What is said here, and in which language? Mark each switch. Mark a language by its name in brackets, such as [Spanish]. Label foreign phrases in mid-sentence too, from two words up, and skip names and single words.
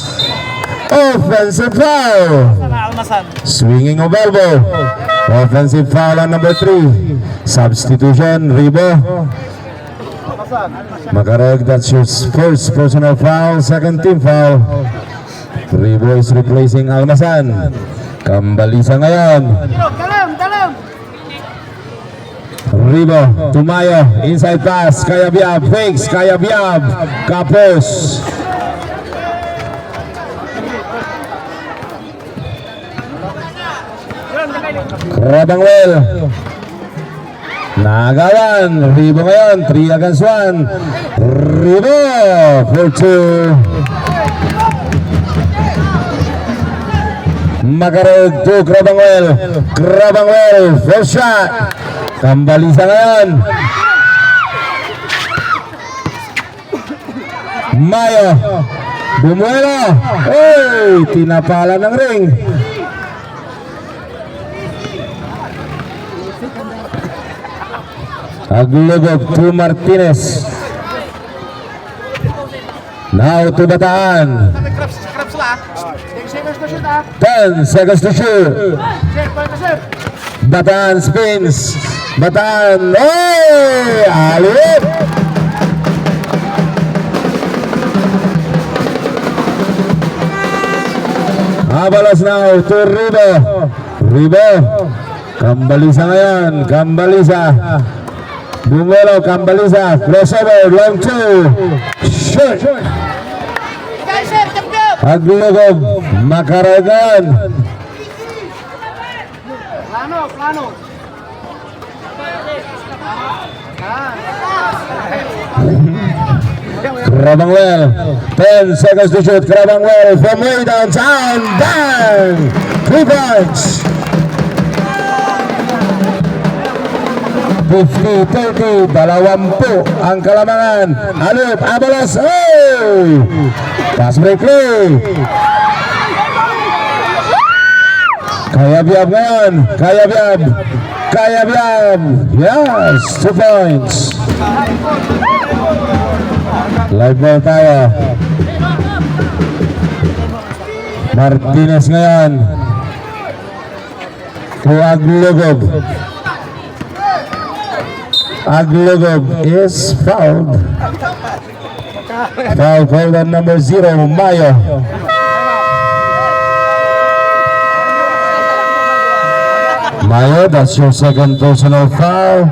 [English] Offensive foul. Swinging of elbow. Offensive foul on number 3. Substitution, Ribo. Makarod, that's your first personal foul. Second team foul. Ribo is replacing Almasan. [Filipino] Kambalisa ngayon. Ribo, Tumayo, [English] inside pass, Kayabyab, fakes, Kayabyab, Kapos. Rabangwell. [Filipino] Nagawan, Ribo ngayon, 3 against 1. [English] Ribo for 2. Makarod to Krabangwell. Krabangwell, first shot. [Filipino] Kambalisa ngayon. Mayo. Bumuelo. Hey, tinapala ng ring. [English] Aglugog to Martinez. Now to Bataan. 10 seconds to shoot. Bataan spins. Bataan. Hey! Alip! Abalos now to Ribo. [Filipino] Ribo. Kambalisa ngayon. Kambalisa. Bumelo, Kambalisa. Crossover. [English] Long 2. Shoot! Aglugog. Makaragan. Plano. Krabangwell, 10 seconds to shoot. Krabangwell from way downtown. Bang! 3 points. 50-30, 20 [Filipino] ang kalamangan. [English] Alip, Abalos. Hey! Pass break play. [Filipino] Kayabyab ngayon. [English] Kayabyab. Yes, 2 points. Live ball tayo. [Filipino] Martinez ngayon. [English] To Aglugog. Aglugog is fouled. Foul called on number 0, Mayo. Mayo, that's your second personal foul.